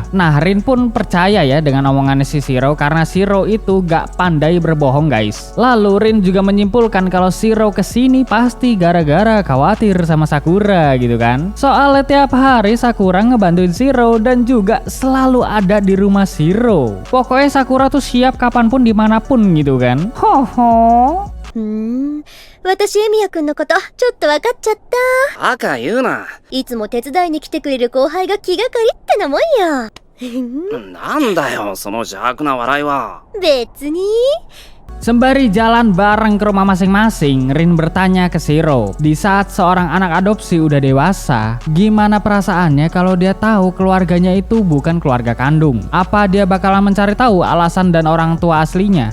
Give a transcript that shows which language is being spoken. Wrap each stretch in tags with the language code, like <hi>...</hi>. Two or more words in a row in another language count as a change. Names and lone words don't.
<id>Nah Rin pun percaya ya dengan omongannya si Shiro karena Shiro itu gak pandai berbohong guys. Lalu Rin juga menyimpulkan kalau Shiro kesini pasti gara-gara khawatir sama Sakura gitu kan. Soalnya tiap hari Sakura ngebantuin Shiro dan juga selalu ada di rumah Shiro. Pokoknya Sakura tuh siap kapanpun dimanapun gitu kan. Hoho.</id> <ja>私エミヤくんのことちょっと分かっちゃった。赤言うな。いつも手伝いに来てくれる後輩が気がかりってなもんや。なんだよ、その邪悪な笑いは。別に。</ja> <id>Sembari jalan bareng ke rumah masing-masing, Rin bertanya ke Shiro, di saat seorang anak adopsi udah dewasa, gimana perasaannya kalau dia tahu keluarganya itu bukan keluarga kandung? Apa dia bakalan mencari tahu alasan dan orang tua aslinya?</id>